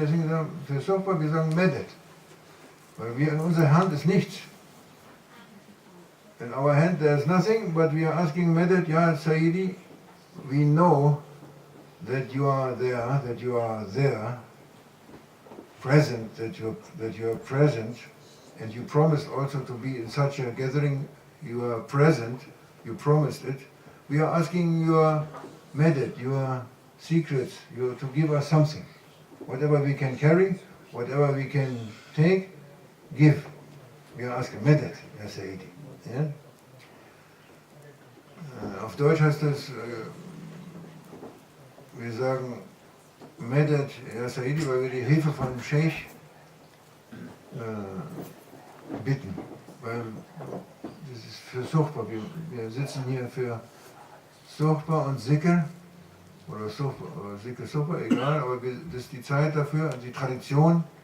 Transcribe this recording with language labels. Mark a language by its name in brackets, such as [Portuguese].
[German] Deswegen sagen für Sohbat, wir sagen Medet. Weil wir in unserer Hand ist nichts. [English] In our hand there is nothing, but we are asking Medet ya Sayyidi. We know that you are there, present, that you are present, and you promised also to be in such a gathering. You are present, you promised it. We are asking your medet, your secrets, to give us something. Whatever we can carry, whatever we can take, give. We are asking medet, ya Sayyidi. Ja? [German] Auf Deutsch heißt das, wir sagen Medet ya Sayyidi, weil wir die Hilfe von Sheikh bitten. Weil das ist für Sohbat. Wir sitzen hier für Sohbat und Zikr, oder Zikr Sohbat, egal, aber das ist die Zeit dafür, die Tradition.